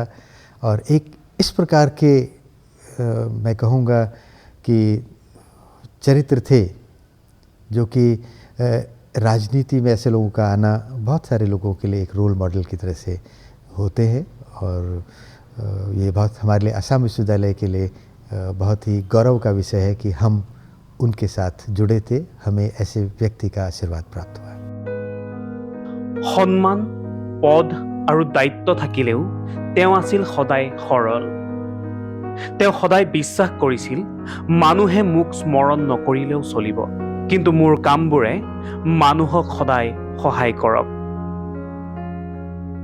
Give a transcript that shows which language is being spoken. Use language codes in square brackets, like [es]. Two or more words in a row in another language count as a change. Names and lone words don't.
[hi] और एक इस प्रकार के मैं कहूँगा कि चरित्र थे जो कि राजनीति में ऐसे लोगों का आना बहुत सारे लोगों के लिए एक [en] role model [hi] की तरह से होते हैं। और ये बहुत हमारे लिए असम विश्वविद्यालय के लिए बहुत ही गौरव का विषय है कि हम उनके साथ जुड़े थे, हमें ऐसे व्यक्ति का आशीर्वाद प्राप्त हुआ। [as] সন্মান, পদ আৰু দায়িত্ব থাকিলেও তেওঁ আছিল সদায় সৰল। তেওঁ সদায় বিশ্বাস কৰিছিল মানুহে মোক স্মৰণ নকৰিলেও চলিব, কিন্তু মোৰ কামবোৰে মানুহক সদায় সহায় কৰক।